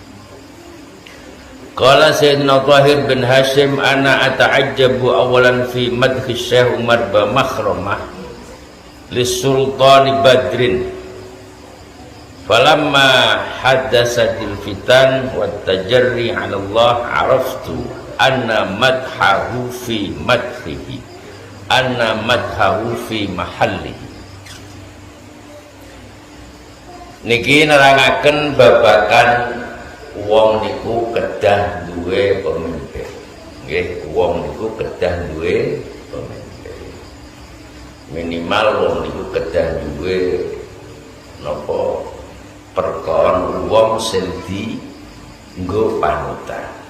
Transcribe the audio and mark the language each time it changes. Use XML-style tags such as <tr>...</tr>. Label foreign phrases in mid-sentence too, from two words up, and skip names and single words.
<ar>قال سيدنا طاهر بن هاشم، أنا أتعجب أولا في مدح الشيخ عمر بامخرمة لسلطان بدر فلما حدثت الفتن وتجرى على الله عرفت أن مدحه في مدحه أن مدحه في محله.</ar> <jv>Niki nerangaken babakan wong niku kedah duwe pemimpin. Nggih, wong niku kedah duwe pemimpin. Minimal wong niku kedah duwe napa perkara wong sing dienggo panutan.</jv>